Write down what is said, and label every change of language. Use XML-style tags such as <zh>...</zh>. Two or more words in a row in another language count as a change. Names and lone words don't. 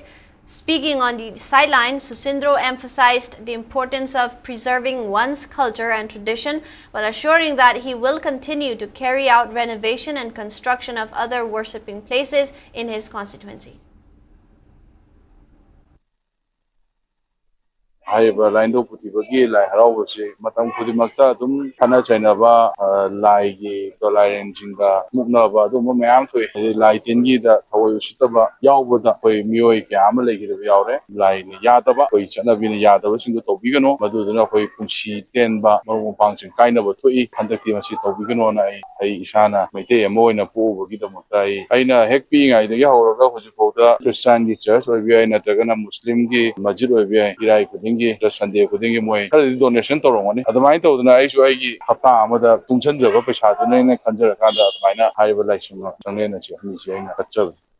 <en>Speaking on the sidelines, Susindro emphasized the importance of preserving one's culture and tradition while assuring that he will continue to carry out renovation and construction of other worshipping places in his constituency.</en> <mni>ꯍꯥꯏꯔꯤꯕ ꯂꯥꯏꯟꯗꯧ ꯄꯨꯊꯤꯕꯒꯤ ꯂꯥꯏ ꯍꯔꯥꯎꯕꯁꯤ ꯃꯇꯝ ꯈꯨꯗꯤꯡꯃꯛꯇ ꯑꯗꯨꯝ ꯈꯠꯅ ꯆꯩꯅꯕ ꯂꯥꯏꯒꯤ ꯂꯥꯏꯔꯦꯟꯁꯤꯡꯒ ꯃꯨꯛꯅꯕ ꯑꯗꯨꯒꯨꯝꯕ ꯃꯌꯥꯝ ꯊꯣꯛꯏ ꯍꯥꯏꯗꯤ ꯂꯥꯏ ꯇꯤꯟꯒꯤꯗ ꯊꯑꯣꯏ ꯎꯁꯤꯠꯇꯕ ꯌꯥꯎꯕꯗ ꯑꯩꯈꯣꯏ ꯃꯤꯑꯣꯏ ꯀꯌꯥ ꯑꯃ ꯂꯩꯈꯤꯗꯕ ꯌꯥꯎꯔꯦ ꯂꯥꯏꯅ ꯌꯥꯗꯕ ꯑꯩꯈꯣꯏ ꯆꯠꯅꯕꯤꯅ ꯌꯥꯗꯕꯁꯤꯡꯗꯨ ꯇꯧꯕꯤꯒꯅꯨ ꯃꯗꯨꯗꯨꯅ ꯑꯩꯈꯣꯏ ꯄꯨꯟꯁꯤ ꯇꯦꯟꯕ ꯃꯔꯨꯞ ꯃꯄꯥꯡꯁꯤꯡ ꯀꯥꯏꯅꯕ ꯊꯣꯛꯏ ꯍꯟꯗꯛꯇꯤ ꯃꯁꯤ ꯇꯧꯕꯤꯒꯅꯣꯅ ꯑꯩ ꯏꯁꯥꯅ ꯃꯩꯇꯩ ꯑꯃ ꯑꯣꯏꯅ ꯄꯣꯛꯎꯕꯒꯤꯗꯃꯛꯇ ꯑꯩꯅ ꯍꯦꯛ ꯄꯤꯛꯏꯉꯩꯗꯒꯤ ꯍꯧꯔꯒ ꯍꯧꯖꯤꯛꯐꯥꯎꯗ ꯈ꯭ꯔꯤꯁꯇꯥꯟꯒꯤ ꯆꯔꯆ ꯑꯣꯏꯕ ꯌꯥꯏ ꯅꯠꯇ꯭ꯔꯒꯅ ꯃꯨꯁꯂꯤꯝꯒꯤ ꯃꯁꯖꯤꯠ ꯑꯣꯏꯕ ꯌꯥꯏ ꯏꯔꯥꯏ ꯈꯨꯗꯤꯡꯒꯤ ꯁꯟꯗꯦ ꯈꯨꯗꯤꯡꯒꯤ ꯃꯣꯏ ꯈꯔꯗꯤ ꯗꯣꯅꯦꯁꯟ ꯇꯧꯔꯝꯒꯅꯤ ꯑꯗꯨꯃꯥꯏꯅ ꯇꯧꯗꯅ ꯑꯩꯁꯨ ꯑꯩꯒꯤ ꯍꯞꯇꯥ ꯑꯃꯗ ꯇꯨꯡꯁꯤꯟꯖꯕ ꯄꯩꯁꯥꯗꯨꯅ ꯈꯟꯖꯔꯀꯥꯟꯗ ꯑꯗꯨꯃꯥꯏꯅ ꯍꯥꯏꯔꯤꯕ ꯂꯥꯏꯁꯪ ꯆꯪꯂꯦꯟ ꯑꯁꯤ ꯑꯅꯤꯁꯤ ꯑꯩꯅ ꯀꯠꯆꯕꯅꯤ.</mni>